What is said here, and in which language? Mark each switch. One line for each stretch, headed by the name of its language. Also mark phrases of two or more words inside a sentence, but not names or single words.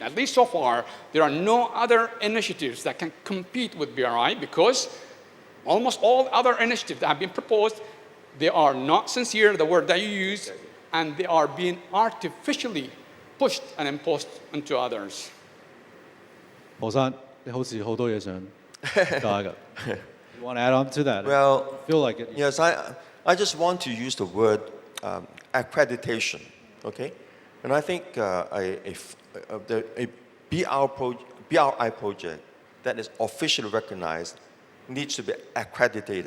English: At least so far, there are no other initiatives that can compete with BRI because almost all other initiatives that have been proposed, they are not sincere, the word that you use, and they are being artificially pushed and imposed onto others.
Cantonese: 何生，你好似好多嘢想加㗎。
English: You want to add on to that? Well, I feel like it. Yes, I just want to use the word accreditation, okay? And I think a BRI project that is officially recognized needs to be accredited.